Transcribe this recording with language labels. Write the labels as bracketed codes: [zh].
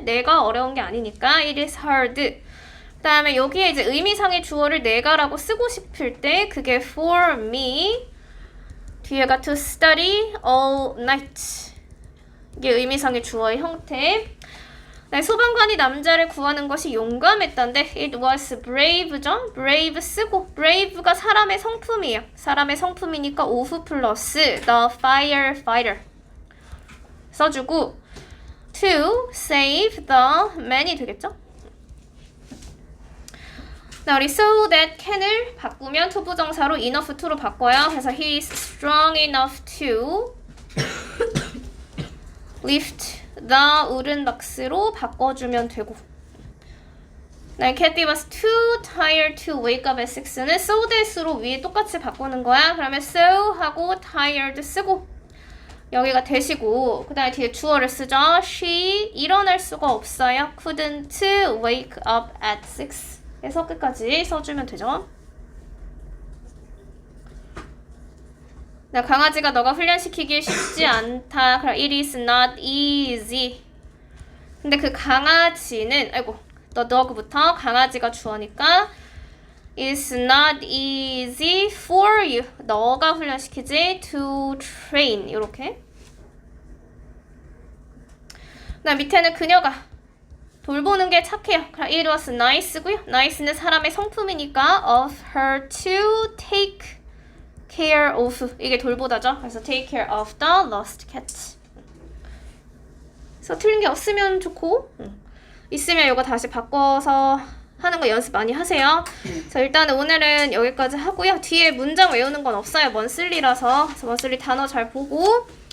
[ko] 내가 어려운 게 아니니까 [en] it is hard. [ko] 그 다음에 여기에 이제 의미상의 주어를 내가라고 쓰고 싶을 때 그게 for me 뒤에가 [en] to study all night. [ko] 이게 의미상의 주어의 형태. 네, 소방관이 남자를 구하는 것이 용감했던데 [en] it was brave [ko] 죠? brave 쓰고 brave가 사람의 성품이에요. 사람의 성품이니까 of 플러스 the firefighter 써주고 [en] to save the man [ko] 이 되겠죠? 자, 우리 so that can을 바꾸면 투부정사로 enough to로 바꿔요. 그래서 [en] he is strong enough to lift the wooden box로 [ko] 바꿔주면 되고. [en] 네, Kathy was too tired to wake up at 6는 so that으로 [ko] 위에 똑같이 바꾸는 거야. 그러면 so 하고 tired 쓰고 여기가 대시고 그 다음에 뒤에 주어를 쓰죠. She 일어날 수가 없어요. [en] couldn't wake up at 6 [ko] 해서 끝까지 써주면 되죠. 나 강아지가 너가 훈련시키기 쉽지 않다. [en] 그럼 it is not easy. [ko] 근데 그 강아지는 [en] the dog부터 [ko] 강아지가 주어니까 [en] it's not easy for you. [ko] 너가 훈련시키지 [en] to train [ko] 이렇게. 나 밑에는 그녀가 돌보는 게 착해요. [en] 그럼 it was nice고요. nice는 [ko] 사람의 성품이니까 [en] of her to take care of [ko] 이게 돌보다죠. 그래서 [en] take care of the lost cat. [ko] 그래서 틀린 게 없으면 좋고 있으면 이거 다시 바꿔서 하는 거 연습 많이 하세요. 자, 일단은 오늘은 여기까지 하고요. 뒤에 문장 외우는 건 없어요. 먼슬리라서. 그래서 먼슬리 단어 잘 보고.